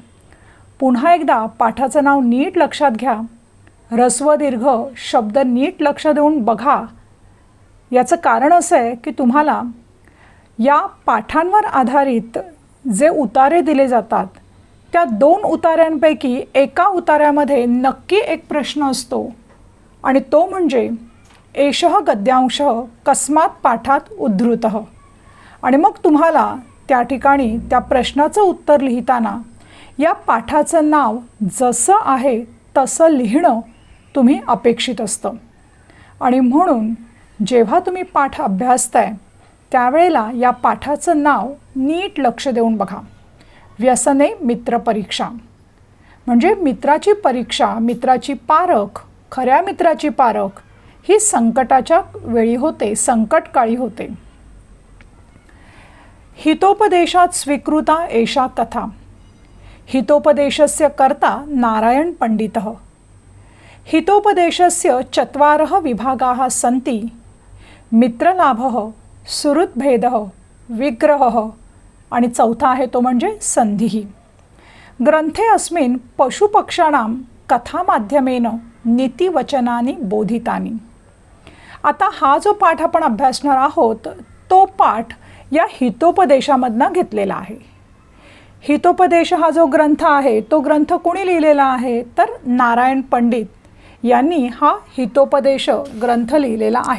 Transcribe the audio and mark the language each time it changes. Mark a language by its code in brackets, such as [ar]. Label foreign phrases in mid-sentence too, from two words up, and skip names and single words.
[mr] पुन्हा एकदा पाठाचं नाव नीट लक्षात घ्या, ऱ्हस्व दीर्घ शब्द नीट लक्ष देऊन बघा। याचं कारण असं आहे की तुम्हाला या पाठांवर आधारित जे उतारे दिले जातात त्या 2 उतार्यांपैकी एका उतार्यामध्ये नक्की एक प्रश्न असतो आणि तो म्हणजे [sa] एषः गद्यांशः कस्मात् पाठात उद्धृतः। [mr] आणि मग तुम्हाला त्या ठिकाणी त्या प्रश्नाचं उत्तर लिहिताना या पाठाचं नाव जसं आहे तसं लिहिणं तुम्ही अपेक्षित असतं आणि म्हणून जेव्हा तुम्ही पाठ अभ्यासताय त्यावेळेला या पाठाचं नाव नीट लक्ष देऊन बघा। व्यसने मित्रपरीक्षा म्हणजे मित्राची परीक्षा, मित्राची पारख, खऱ्या मित्राची पारख ही संकटाच्या वेळी होते, संकटकाळी होते। [sa] हितोपदेशात स्वीकृता एषा कथा, हितोपदेशस्य कर्ता नारायण पंडितः। हितोपदेशस्य 4 विभागाः सन्ति, मित्रलाभः, सुहृद्भेदः, विग्रहः [mr] आणि चौथा आहे तो म्हणजे [sa] संधिः। ग्रंथे अस्मिन् पशुपक्षाणां कथामाध्यमेन नीतिवचनानि बोधितानि। [mr] आता हा जो पाठ आपण अभ्यासणार आहोत तो पाठ या हितोपदेशामधनं घेतलेला आहे। हितोपदेश हा जो ग्रंथ आहे तो ग्रंथ कोणी लिहिलेला आहे तर नारायण पंडित यांनी हा हितोपदेश ग्रंथ लिहिलेला आहे।